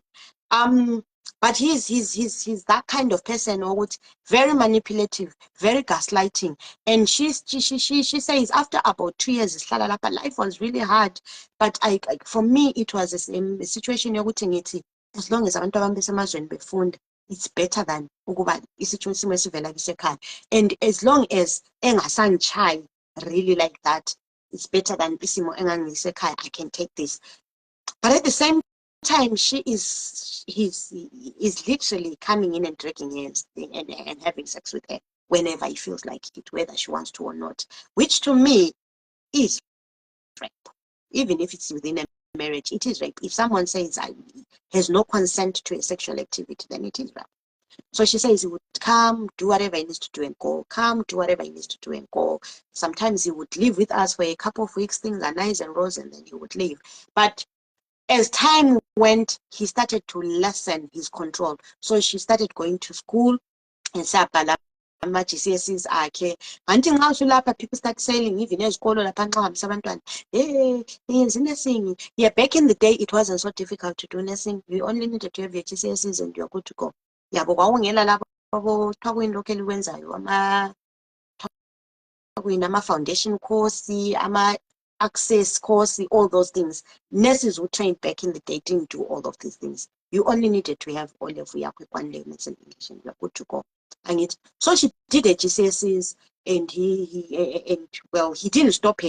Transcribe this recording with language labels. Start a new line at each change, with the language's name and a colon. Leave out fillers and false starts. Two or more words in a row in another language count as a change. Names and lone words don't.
English: But he's that kind of person, or what, very manipulative, very gaslighting. And she says after about 2 years, life was really hard. But for me, it was a situation as long as
North Ndebele: abantu abambesemazweni befunda,
English: it's better than
North Ndebele: ukuba isituation esivela kisekhaya. And as long as engasanchai really like that, it's better than isimo engangisekhaya.
English: I can take this. But at the same time, he's literally coming in and dragging hands and having sex with her whenever he feels like it, whether she wants to or not, which to me is rape. Even if it's within a marriage, it is rape. If someone says has no consent to a sexual activity, then it is rape. So she says he would come, do whatever he needs to do and go, come, do whatever he needs to do and go. Sometimes he would live with us for a couple of weeks, things are nice and rosy, and then he would leave. But as time went, he started to lessen his control. So she started going to school and
North Ndebele: sabhala ama-GCSEs akhe. Anti nxa usulapha,
English: people start saying even
North Ndebele: ezikolo lapha nxa uhambisa abantwana, yenza nursing.
English: Yeah, back in the day, it wasn't so difficult to do nursing. You only needed to have your GCSEs and you're good to go.
North Ndebele: Yabo kwawungela lapho kuthiwa kuyini lokhu elikwenzayo,
English: ama-foundation course, access course, all those things. Nurses who trained back in the day didn't do all of these things. You only needed to have all of your one language and English, and you're good to go. So she did her GCSEs, and he didn't stop her.